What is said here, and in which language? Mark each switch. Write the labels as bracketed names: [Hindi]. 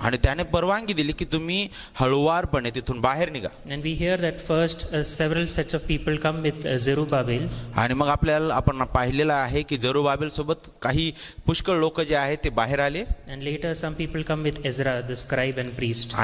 [Marathi] आणि त्याने परवानगी दिली की तुम्ही हळुवारपणे तिथून बाहेर निघा. [English] And we hear that first several sets of people come with Zerubbabel. [Marathi] आणि मग आपल्याला आपण पाहिलेलं आहे की जरुबाबेल सोबत काही पुष्कळ लोक जे आहेत ते बाहेर आले [English] And later some people come with Ezra, the scribe and priest.